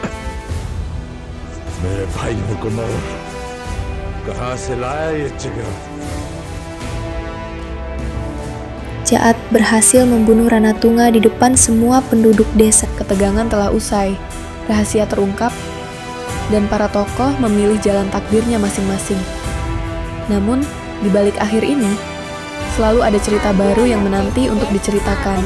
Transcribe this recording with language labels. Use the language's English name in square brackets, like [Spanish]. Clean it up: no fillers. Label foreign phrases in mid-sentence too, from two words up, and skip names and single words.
[Hindi] मेरे भाइयों को मारो, कहाँ से लाया ये जिगर? [Indonesian] Jaat berhasil membunuh Ranatunga di depan semua penduduk desa. Ketegangan telah usai, rahasia terungkap, dan para tokoh memilih jalan takdirnya masing-masing. Namun, di balik akhir ini, selalu ada cerita baru yang menanti untuk diceritakan.